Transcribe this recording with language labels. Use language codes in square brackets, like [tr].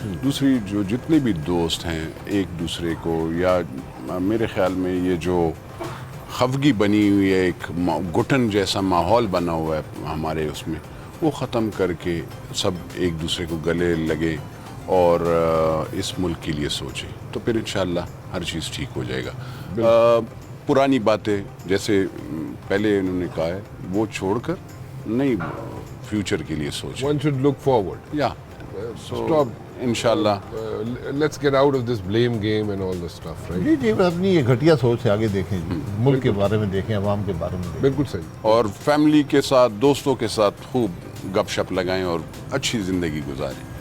[ur] دوسری جو جتنے بھی دوست ہیں ایک دوسرے کو, یا میرے خیال میں یہ جو خفگی بنی ہوئی ہے, ایک گھٹن جیسا ماحول بنا ہوا ہے ہمارے اس میں, وہ ختم کر کے سب ایک دوسرے کو گلے لگے اور اس ملک کے لیے سوچیں, تو پھر انشاءاللہ ہر چیز ٹھیک ہو جائے گا. پرانی باتیں جیسے پہلے انہوں نے کہا ہے وہ چھوڑ کر نئی فیوچر کے لیے سوچیں. [en] One should look forward. [ur] یا [en] Stop. [ur] انشاءاللہ [en] Let's get out of this blame game and all this stuff, right? [ur] جی جی, اپنی یہ گھٹیا سوچ سے آگے دیکھیں جی, ملک کے بارے میں دیکھیں, عوام کے بارے میں دیکھیں. بالکل صحیح. اور فیملی کے ساتھ, دوستوں کے ساتھ خوب گپ شپ لگائیں اور اچھی زندگی گزاریں.